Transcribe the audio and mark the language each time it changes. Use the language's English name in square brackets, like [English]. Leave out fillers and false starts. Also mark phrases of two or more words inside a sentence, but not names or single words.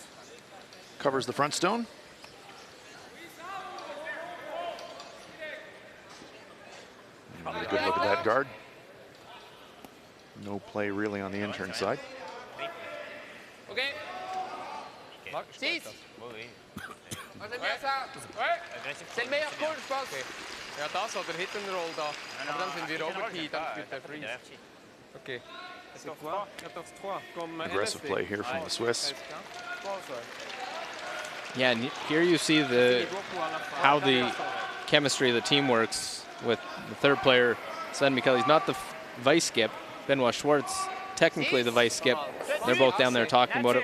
[English] Covers the front stone. And a good look at that guard. No play really on the intern side. Okay. Six. [French] On fait bien ça. Ouais. C'est le meilleur call, je pense. [German] Ja, das oder [English] Hit and Roll [German] da. Aber dann sind wir overkey, dann spielt der Freeze. [French] Okay. C'est quoi? 14-3. Comme [English] Aggressive play here from the Swiss. Yeah, and here you see how the chemistry of the team works with the third player, Sven Mikkel. He's not the vice skip. Benoit Schwartz, technically the vice skip. They're both down there talking about it.